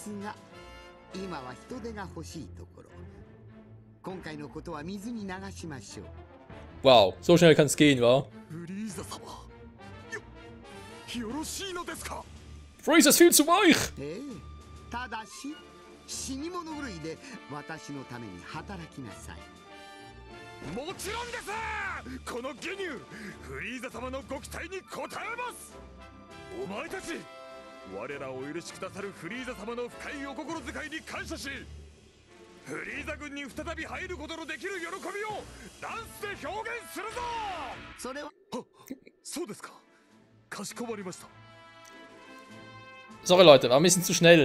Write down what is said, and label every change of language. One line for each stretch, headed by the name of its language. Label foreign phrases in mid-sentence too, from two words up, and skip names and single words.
German: Wow, so schnell kann es gehen, wa? Freezer ist viel zu weich.
Japanese: ただし死に物狂いで私のために働きなさい。もちろんです。このギニューフリーザ様のご期待に応えます。お前たち我らをお許しくださるフリーザ様の深いお心遣いに感謝し、フリーザ軍に再び入ることのできる喜びをダンスで表現するぞ。それはそうですか。かしこまりました。
German: Sorry Leute, war ein bisschen zu schnell.